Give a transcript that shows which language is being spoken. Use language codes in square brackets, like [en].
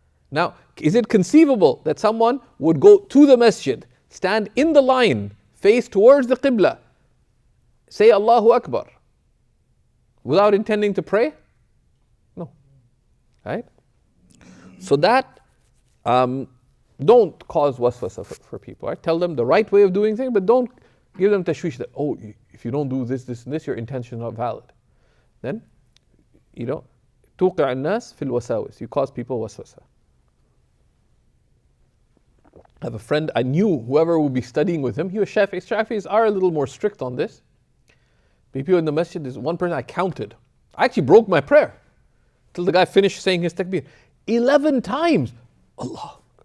[en] Now, is it conceivable that someone would go to the masjid, stand in the line, face towards the Qibla, say Allahu Akbar, without intending to pray? No. Right? So that, don't cause waswasa for people. Right? Tell them the right way of doing things, but don't give them tashwish that, oh, if you don't do this, this, and this, your intention is not valid. Then, [ar] توقع الناس في الوساوس. [en] You cause people waswasa. I have a friend, I knew whoever would be studying with him, he was Shafi'i. Shafi'is are a little more strict on this. People in the masjid, there's one person I counted. I actually broke my prayer till the guy finished saying his takbir. 11 times. Allah,